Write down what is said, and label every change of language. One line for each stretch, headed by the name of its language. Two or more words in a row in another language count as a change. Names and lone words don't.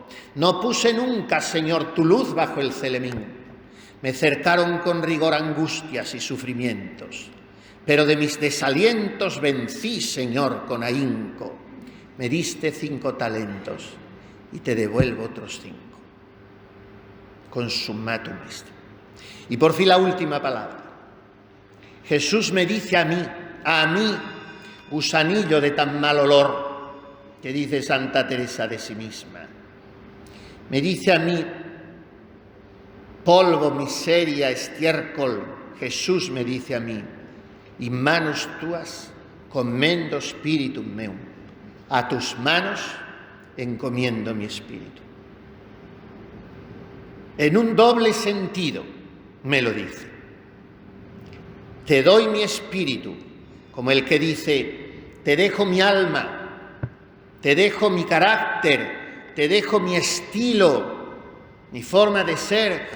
Spanish: No puse nunca, Señor, tu luz bajo el celemín. Me cercaron con rigor angustias y sufrimientos. Pero de mis desalientos vencí, Señor, con ahínco. Me diste 5 talentos y te devuelvo otros 5.
Latin: Consummatum est.
Spanish: Y por fin la última palabra. Jesús me dice a mí, gusanillo de tan mal olor, que dice Santa Teresa de sí misma. Me dice a mí, polvo, miseria, estiércol. Jesús me dice a mí,
Latin: in manus tuas commendo spiritum meum.
Spanish: A tus manos encomiendo mi espíritu. En un doble sentido me lo dice. Te doy mi espíritu, como el que dice, te dejo mi alma, te dejo mi carácter, te dejo mi estilo, mi forma de ser.